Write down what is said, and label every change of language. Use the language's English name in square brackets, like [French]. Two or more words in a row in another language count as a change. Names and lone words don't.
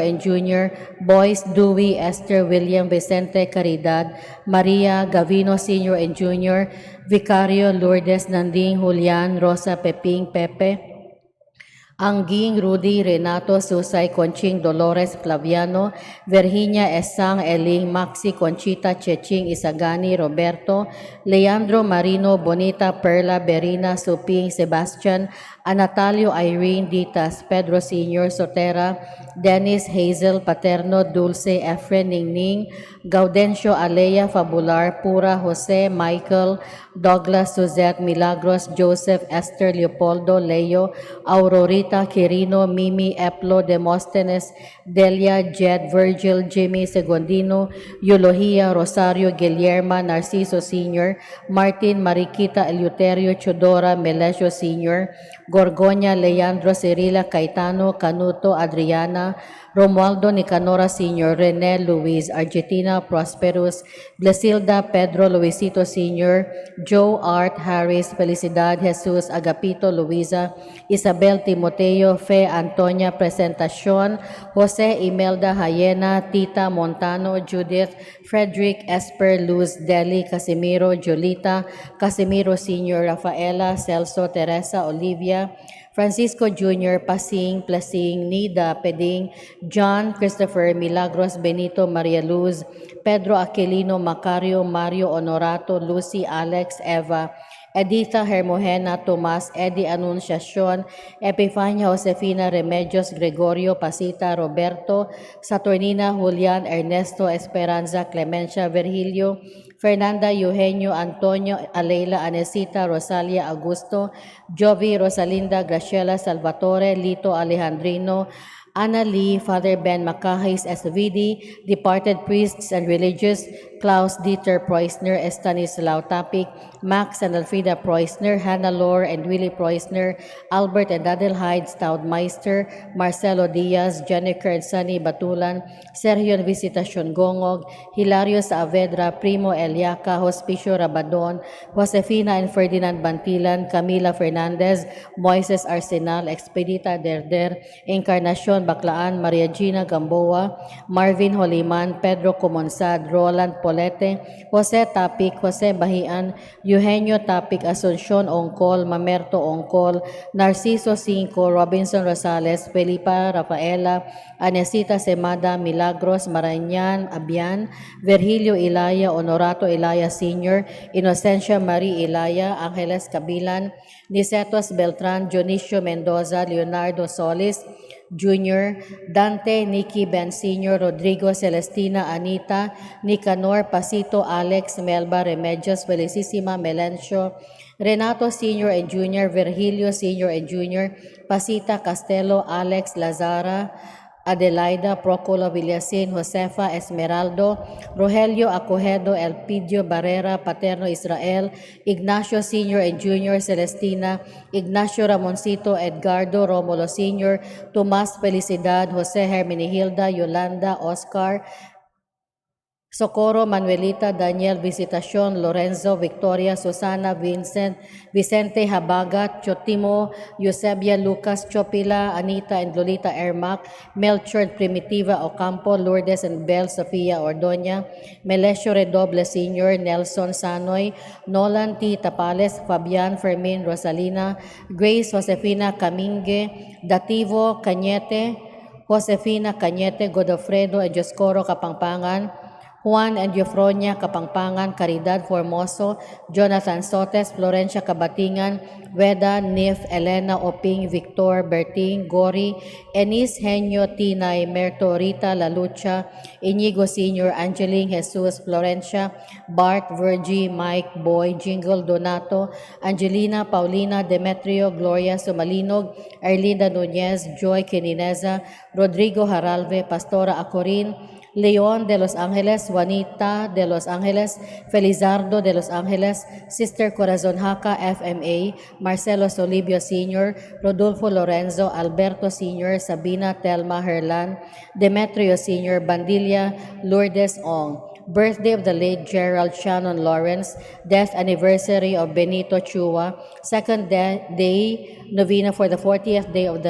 [English] and Jr., Boyce, Dewey, Esther, William, Vicente, Caridad, Maria, Gavino Sr. and Jr., Vicario, Lourdes, Nanding, Julian, Rosa, Peping, Pepe, Angging, Rudy, Renato, Susay, Conching, Dolores, Flaviano, Virginia, Esang, Eling, Maxi, Conchita, Cheching, Isagani, Roberto, Leandro, Marino, Bonita, Perla, Berina, Suping, Sebastian, Anatalio, Irene, Ditas, Pedro Sr., Sotera, Dennis, Hazel, Paterno, Dulce, Efren, Ningning, Gaudencio, Alea, Fabular, Pura, Jose, Michael, Douglas, Suzette, Milagros, Joseph, Esther, Leopoldo, Leo, Aurorita, Quirino, Mimi, Eplo, Demosthenes, Delia, Jed, Virgil, Jimmy, Segundino, Eulohia, Rosario, Guillerma, Narciso Sr., Martin, Mariquita, Eleuterio, Chodora, Melesio Sr., Gorgonia, Leandro, Cirila, Caetano, Canuto, Adriana, Romualdo, Nicanora Sr., Rene, Luis, Argentina, Prosperus, Blesilda, Pedro, Luisito Sr., Joe, Art, Harris, Felicidad, Jesus, Agapito, Luisa, Isabel, Timoteo, Fe, Antonia, Presentacion, Jose, Imelda, Hayena, Tita, Montano, Judith, Frederick, Esper, Luz, Deli, Casimiro, Julita, Casimiro Sr., Rafaela, Celso, Teresa, Olivia, Francisco Jr., Pasing, Plasing, Nida, Peding, John, Christopher, Milagros, Benito, Maria Luz, Pedro Aquilino, Macario, Mario Honorato, Lucy, Alex, Eva, Editha Hermogena, Tomas, Eddie Anunciacion, Epifania, Josefina, Remedios, Gregorio, Pasita, Roberto, Saturnina, Julian, Ernesto, Esperanza, Clemencia, Virgilio, Fernanda, Eugenio, Antonio, Aleila, Anesita, Rosalia, Augusto, Jovi, Rosalinda, Graciela, Salvatore, Lito, Alejandrino, Anna Lee, Father Ben Macahis, SVD, departed priests and religious, Klaus Dieter Preusner, Stanislaw Tapik, Max and Elfrida Preusner, Hannah Lore and Willie Preusner, Albert and Adelheid Staudmeister, Marcelo Diaz, Jennifer and Sunny Batulan, Sergio and Visitacion Gongog, Hilario Saavedra, Primo Eliaca, Hospicio Rabadon, Josefina and Ferdinand Bantilan, Camila Fernandez, Moises Arsenal, Expedita Derder, Encarnacion Baclaan, Maria Gina Gamboa, Marvin Holiman, Pedro Comonsad, Roland Polete, Jose Tapik, Jose Bahian, Eugenio Tapik, Asuncion Ongkol, Mamerto Ongkol, Narciso Cinco, Robinson Rosales, Felipa Rafaela, Anesita Semada, Milagros Marañan, Abian, Virgilio Ilaya, Honorato Ilaya Sr., Inocencia Marie Ilaya, Angeles Cabilan, Nicetos Beltran, Dionisio Mendoza, Leonardo Solis, Jr., Dante, Nikki Ben Sr., Rodrigo Celestina, Anita, Nicanor, Pasito, Alex, Melba, Remedios, Felicissima, Melencio, Renato Sr. and Jr., Virgilio Sr. and Jr., Pasita, Castelo, Alex, Lazara, Adelaida Procolo Villasin, Josefa Esmeraldo, Rogelio Acojedo, Elpidio Barrera, Paterno Israel, Ignacio Sr. and Jr. Celestina, Ignacio Ramoncito, Edgardo Romulo Sr., Tomas Felicidad, Jose Hermenegilda, Yolanda, Oscar, Socorro, Manuelita, Daniel, Visitacion, Lorenzo, Victoria, Susana, Vincent, Vicente Habagat, Chotimo, Eusebia, Lucas, Chopila, Anita, and Lolita Ermac, Melchor, Primitiva, Ocampo, Lourdes, and Bel, Sofia, Ordoña, Melesio Redoble Sr., Nelson Sanoy, Nolan T. Tapales, Fabian, Fermin, Rosalina, Grace, Josefina, Camingue, Dativo, Cañete, Josefina Cañete, Godofredo, and Joscoro Kapangpangan, Juan and Eufronia Kapangpangan, Caridad Formoso, Jonathan Sotes, Florencia Kabatingan, Weda, Nif, Elena Oping, Victor, Berting, Gori, Enis, Henyo, Tinay, Merto, Rita, Lalucha, Inigo Sr., Angeline, Jesus, Florencia, Bart, Virgie, Mike, Boy, Jingle, Donato, Angelina, Paulina, Demetrio, Gloria, Sumalinog, Erlinda Nunez, Joy Quinineza, Rodrigo Haralve, Pastora Acorin, Leon de Los Angeles, Juanita de Los Angeles, Felizardo de Los Angeles, Sister Corazon Haka, FMA, Marcelo Solibio Sr., Rodolfo Lorenzo, Alberto Sr., Sabina Telma Herlan, Demetrio Sr., Bandilla, Lourdes Ong. Birthday of the late Gerald Shannon Lawrence, death anniversary of Benito Chua, second day novena for the 40th day of